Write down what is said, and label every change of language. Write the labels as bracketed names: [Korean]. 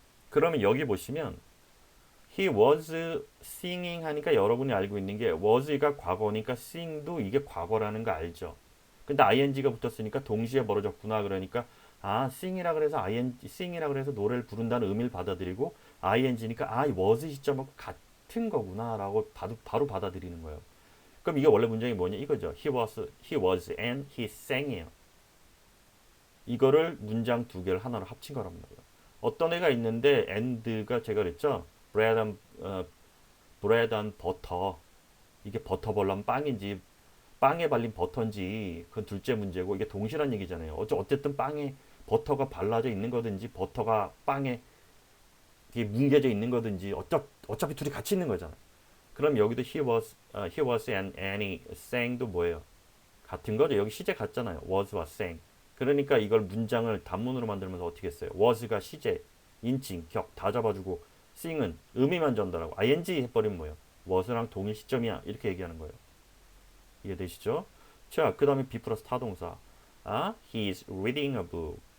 [Korean] 그러면 여기 보시면 [English] he was singing [Korean] 하니까 여러분이 알고 있는 게 was가 과거니까 sing도 이게 과거라는 거 알죠. 근데 ing가 붙었으니까 동시에 벌어졌구나 그러니까 아 sing이라 그래서 sing이라 그래서 노래를 부른다는 의미를 받아들이고 ing니까 아 was 시점하고 같은 거구나라고 바로 받아들이는 거예요. 그럼 이게 원래 문장이 뭐냐 이거죠. [English] he was and he sang [Korean] 이에요. 이거를 문장 두 개를 하나로 합친 거란 말이에요. 어떤 애가 있는데 and가 제가 그랬죠. [English] bread and butter. [Korean] 이게 버터 벌란 빵인지 빵에 발린 버터인지 그건 둘째 문제고 이게 동시란 얘기잖아요. 어쨌든 빵에 버터가 발라져 있는 거든지 버터가 빵에 이게 뭉개져 있는 거든지 어차피 둘이 같이 있는 거잖아. 그럼 여기도 [English] he was and Annie sang도 [Korean] 뭐예요? 같은 거죠. 여기 시제 같잖아요. was와 sang. 그러니까 이걸 문장을 단문으로 만들면서 어떻게 했어요? was가 시제, 인칭, 격 다 잡아주고 sing은 의미만 전달하고 ing 해버리면 뭐예요? was랑 동일 시점이야. 이렇게 얘기하는 거예요. 이해되시죠? 자, 그 다음에 be 플러스 타동사. 아, [English] he is reading a book.